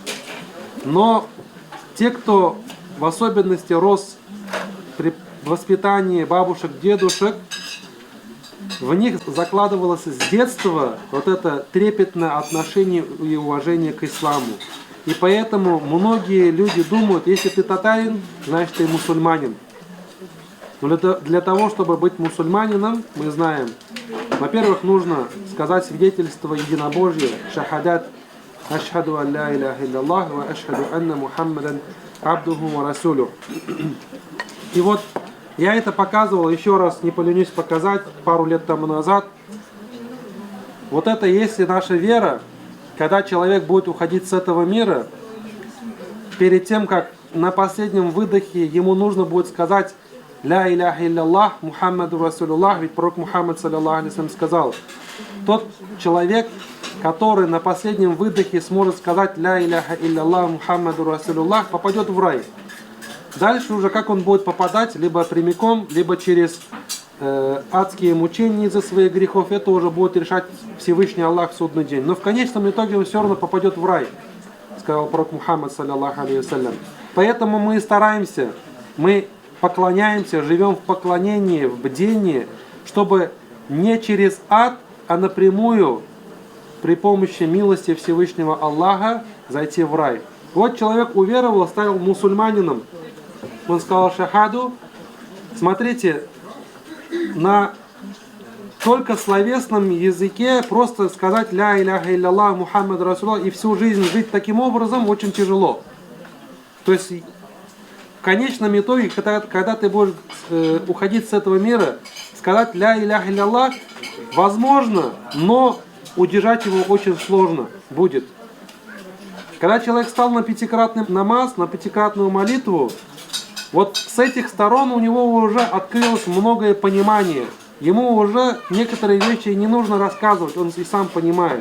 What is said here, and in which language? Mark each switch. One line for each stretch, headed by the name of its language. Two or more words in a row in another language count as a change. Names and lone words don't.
Russian: Но те, кто в особенности рос при воспитании бабушек, дедушек, в них закладывалось с детства вот это трепетное отношение и уважение к исламу. И поэтому многие люди думают, если ты татарин, значит ты мусульманин. Но для того, чтобы быть мусульманином, мы знаем, во-первых, нужно сказать свидетельство единобожия,
Arabic: شهادة، أشهد أن لا إله إلا الله، وأشهد أن محمدا عبده ورسوله.
Russian: И вот я это показывал, еще раз не поленюсь показать, пару лет тому назад. Вот это если наша вера, когда человек будет уходить с этого мира, перед тем, как на последнем выдохе ему нужно будет сказать
Arabic: «لا إله إلا الله، محمد رسول الله»,
Russian: ведь пророк Мухаммад
Arabic: صلى الله عليه وسلم
Russian: сказал, тот человек, который на последнем выдохе сможет сказать
Arabic: «لا إله إلا الله، محمد رسول الله»,
Russian: попадет в рай. Дальше уже как он будет попадать, либо прямиком, либо через адские мучения из-за своих грехов, это уже будет решать Всевышний Аллах в судный день. Но в конечном итоге он все равно попадет в рай, сказал пророк Мухаммад
Arabic: صلى الله عليه وسلم.
Russian: Поэтому мы стараемся, мы поклоняемся, живем в поклонении, в бдении, чтобы не через ад, а напрямую при помощи милости Всевышнего Аллаха зайти в рай. Вот человек уверовал, стал мусульманином. Он сказал шахаду. Смотрите, на только словесном языке просто сказать
Arabic: لا إله إلا الله محمد رسول الله
Russian: и всю жизнь жить таким образом очень тяжело. То есть в конечном итоге, когда ты будешь уходить с этого мира, сказать
Arabic: لا إله إلا الله
Russian: возможно, но удержать его очень сложно будет. Когда человек стал на пятикратный намаз, на пятикратную молитву, вот с этих сторон у него уже открылось многое понимание. Ему уже некоторые вещи не нужно рассказывать, он и сам понимает.